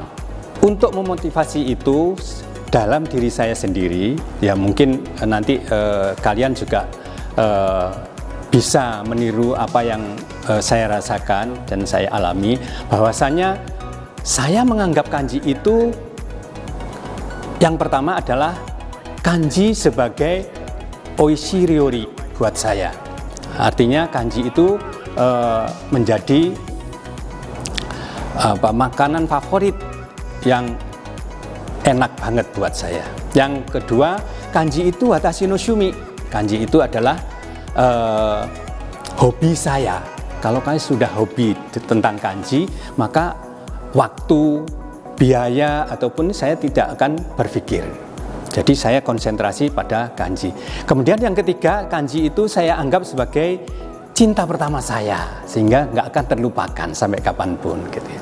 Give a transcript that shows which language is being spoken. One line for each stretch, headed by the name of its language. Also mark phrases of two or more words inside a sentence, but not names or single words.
Indonesian: Untuk memotivasi itu dalam diri saya sendiri, ya mungkin nanti kalian juga bisa meniru apa yang saya rasakan dan saya alami, bahwasanya saya menganggap kanji itu yang pertama adalah kanji sebagai
Japanese: おいしい料理
Indonesian: buat saya. Artinya kanji itu menjadi makanan favorit yang enak banget buat saya. Yang kedua, kanji itu
Japanese: 私の趣味.
Indonesian: Kanji itu adalah hobi saya. Kalau kalian sudah hobi tentang kanji, maka waktu, biaya ataupun saya tidak akan berpikir. Jadi saya konsentrasi pada kanji. Kemudian yang ketiga, kanji itu saya anggap sebagai cinta pertama saya, sehingga nggak akan terlupakan sampai kapanpun gitu ya.